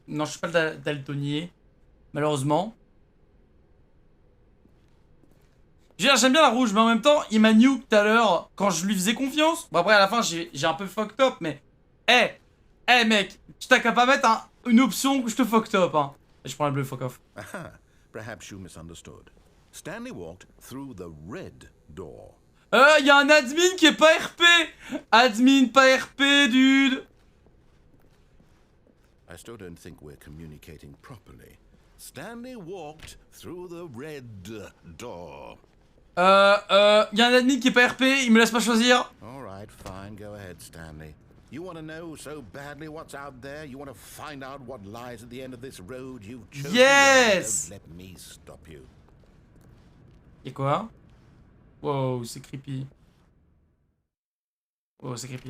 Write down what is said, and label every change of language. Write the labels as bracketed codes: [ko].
[fr] Non, je suis pas daltonnier. Malheureusement. J'aime bien la rouge, mais en même temps, il m'a nuke tout à l'heure quand je lui faisais confiance. Bon, après, à la fin, j'ai un peu fucked up, mais... Eh, mec, tu t'as qu'à pas mettre une option que je te fucked up, hein. Je prends la bleue, [en] fuck off. Perhaps you misunderstood. Stanley walked through the red door. [fr] Y a un admin qui est pas RP. Admin pas RP, dude. [en] I still don't think we're communicating properly. Stanley walked through the red door. [fr] Y a un admin qui est pas RP, il me laisse pas choisir. [en] Alright, fine, go ahead, Stanley. You want to know so badly what's out there? You want to find out what lies at the end of this road you've chosen? Yes! Don't let me stop you. [fr] Y'a quoi? Wow, c'est creepy. Oh, c'est creepy.